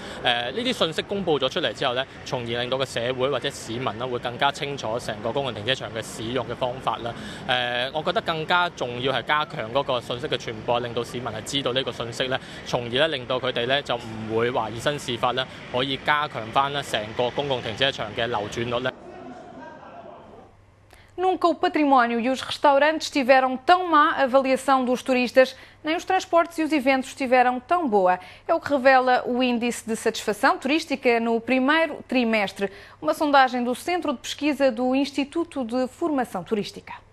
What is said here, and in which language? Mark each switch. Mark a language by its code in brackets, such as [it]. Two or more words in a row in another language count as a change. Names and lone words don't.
[yue] 呢啲信息公佈咗出嚟之後咧，從而令到個社會或者市民啦會更加清楚成個公共停車場嘅使用嘅方法啦。我覺得更加重要係加強嗰個信息嘅傳播，令到市民係知道呢個信息咧，從而咧令到佢哋咧就唔會話以身試法啦，可以加強翻咧成個公共停車場嘅流轉率咧。 [pt] Nunca o património e os restaurantes tiveram tão má avaliação dos turistas, nem os transportes e os eventos tiveram tão boa. É o que revela o Índice de Satisfação Turística no primeiro trimestre, uma sondagem do Centro de Pesquisa do Instituto de Formação Turística.